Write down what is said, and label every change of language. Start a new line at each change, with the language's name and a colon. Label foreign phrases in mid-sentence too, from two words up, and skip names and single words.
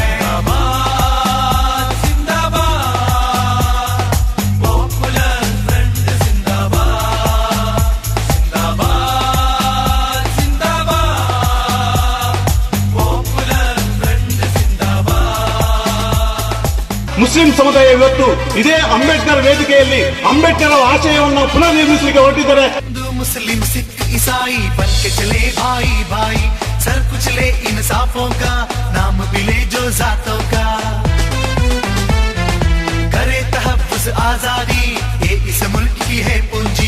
Hindi: जिंदाबाद जिंदाबाद, पॉपुलर फ्रंट जिंदाबाद। जिंदाबाद जिंदाबाद, पॉपुलर फ्रंट जिंदाबाद।
Kannada: ಮುಸ್ಲಿಂ ಸಮುದಾಯ ಇವತ್ತು ಇದೇ ಅಂಬೇಡ್ಕರ್ ವೇದಿಕೆಯಲ್ಲಿ ಅಂಬೇಡ್ಕರ್ ಆಶಯವನ್ನು ಪುನರ್ ನಿರ್ಮಿಸಲಿಕ್ಕೆ ಹೊರಟಿದ್ದಾರೆ.
Hindi: मुस्लिम सिख ईसाई बन के चले भाई भाई, सर कुचले इंसाफों का, नाम मिले जो जातों का। करे तहफ्फुज़ आजादी, ये इस मुल्क की है पूंजी।